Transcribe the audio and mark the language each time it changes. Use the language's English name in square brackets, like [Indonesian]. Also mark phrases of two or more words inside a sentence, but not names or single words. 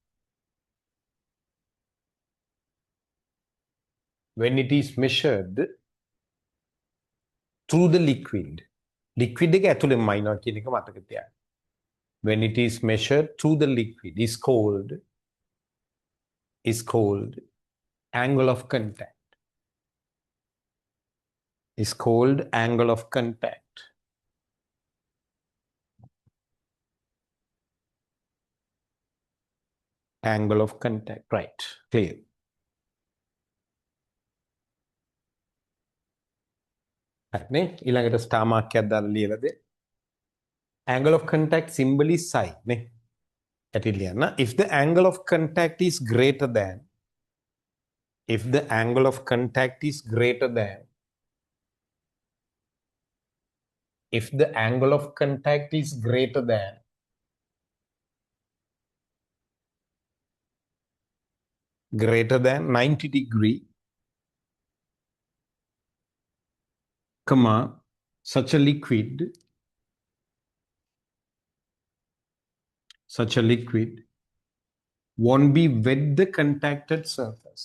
[English] When it is measured through the liquid. [Sinhala] Liquid එක ඇතුලෙන් මයින්නවා කියන එක මතක තියාගන්න. [English] When it is measured through the liquid is called angle of contact. Is called angle of contact. Angle of contact. Right. Clear. [Sinhala] හරිනේ ඊළඟට [English] star mark [Sinhala] එකක් දාලා ලියලා දෙන්න. [English] Angle of contact symbol is psi නේ. [Sinhala] ඇටි ලියන්න. [English] If the angle of contact is greater than if the angle of contact is greater than if the angle of contact is greater than greater than 90 degree comma such a liquid won't be wet the contacted surface.